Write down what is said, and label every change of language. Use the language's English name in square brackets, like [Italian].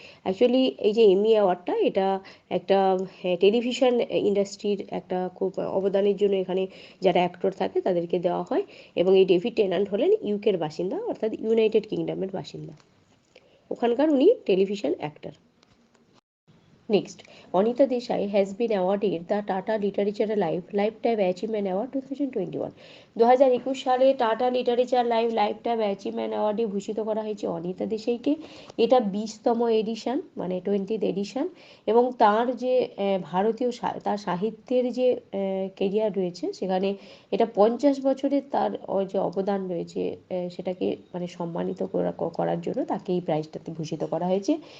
[Bangla] Actually এই যে এমি অ্যাওয়ার্ডটা, এটা একটা টেলিভিশন ইন্ডাস্ট্রির একটা খুব অবদানের জন্য এখানে যারা অ্যাক্টর থাকে তাদেরকে দেওয়া হয়, এবং এই ডেভিড টেনান্ট হলেন ইউকের বাসিন্দা, অর্থাৎ ইউনাইটেড কিংডমের বাসিন্দা। ওখানকার উনি television actor. [English] Next, Anita Desai has been awarded the Tata Literature Lifetime Achievement Award 2021. [Bangla] 2021 সালে টাটা লিটারেচার লাইফটাইম অ্যাচিভমেন্ট অ্যাওয়ার্ডে ভূষিত করা হয়েছে অনিতা দেশাইকে। এটা 20তম এডিশন, মানে 20th এডিশন, এবং তার যে ভারতীয় তার সাহিত্যের যে কেরিয়ার রয়েছে, সেখানে এটা 50 বছরের তার যে অবদান রয়েছে, সেটাকে মানে সম্মানিত করার জন্য তাকে এই প্রাইজটাতে ভূষিত করা হয়েছে।